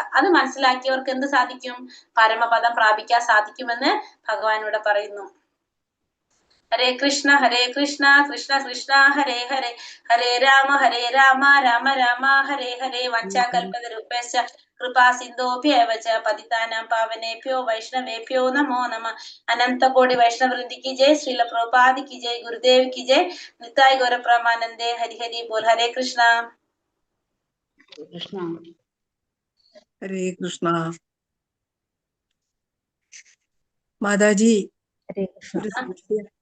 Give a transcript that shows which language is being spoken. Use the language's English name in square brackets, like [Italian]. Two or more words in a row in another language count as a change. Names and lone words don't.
[Malayalam] അത് മനസ്സിലാക്കിയവർക്ക് എന്ത് സാധിക്കും? പരമപദം പ്രാപിക്കാൻ സാധിക്കുമെന്ന് ഭഗവാൻ ഇവിടെ പറയുന്നു. [Sanskrit] ഹരേ കൃഷ്ണ കൃഷ്ണ കൃഷ്ണ ഹരേ ഹരേ, ഹരേ രാമ രാമ രാമ ഹരേ ഹരേ. വഞ്ചാകൽപതരുഭ്യശ്ച കൃപാ സിന്ധോഭ്യേവ ച പതിതാനാം പാവനേഭ്യോ വൈഷ്ണവേഭ്യോ നമോ നമഃ. [Hindi] अनंतकोटि वैष्णववृंद की जय, श्रील प्रभुपाद की जय, गुरुदेव की जय, निताई गौर प्रेमानंदे. हरि हरि बोल. [Sanskrit] ഹരേ കൃഷ്ണ. കൃഷ്ണ. ഹരേ കൃഷ്ണ. [Malayalam] മാതാജി, ഒരു സംശയം.